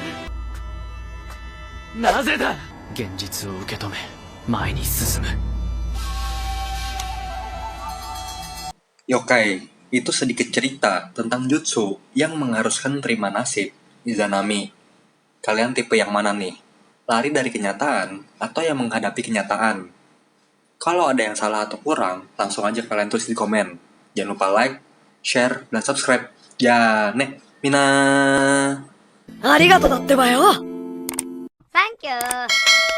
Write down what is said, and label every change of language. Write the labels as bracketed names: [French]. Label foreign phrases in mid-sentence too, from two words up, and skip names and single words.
[Japanese] なぜだ。現実を受け止め前に進む。 [Indonesian] Yokai, itu sedikit cerita tentang jutsu yang mengharuskan terima nasib Izanami. Kalian tipe yang mana nih? Lari dari kenyataan atau yang menghadapi kenyataan? Kalau ada yang salah atau kurang, langsung aja kalian tulis di komen. Jangan lupa like, share, dan subscribe. Ya, nih, Mina. [Japanese] ありがとうだってばよ。サンキュー。